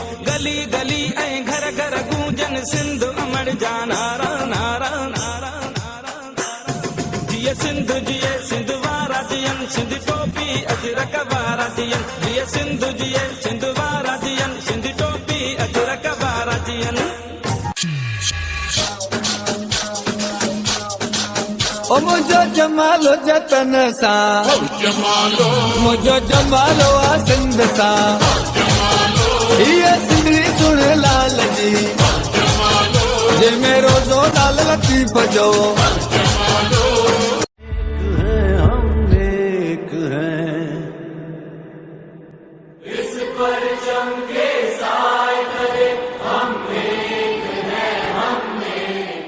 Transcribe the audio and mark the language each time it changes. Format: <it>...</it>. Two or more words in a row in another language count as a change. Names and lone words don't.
<sd>गली गली ऐं घर घर गूंजन सिंध अमर जा नारा नारा नारा नारा नारा। जिए सिंध जिए सिंध वारा जियन, सिंध टोपी अजरक वारा जियन। जिए सिंध जिए सिंध वारा जियन, सिंध टोपी अजरक वारा जियन। ओ मुझो जमालो जतन सा, मुझो जमालो आ सिंध सा, ये सिंधड़ी सुन लाल जी, जे मेरो जो लाल लतीफ जो।</sd> <hi>हम एक हैं, इस पर चमके साए करे, हम एक हैं, हम एक।</hi>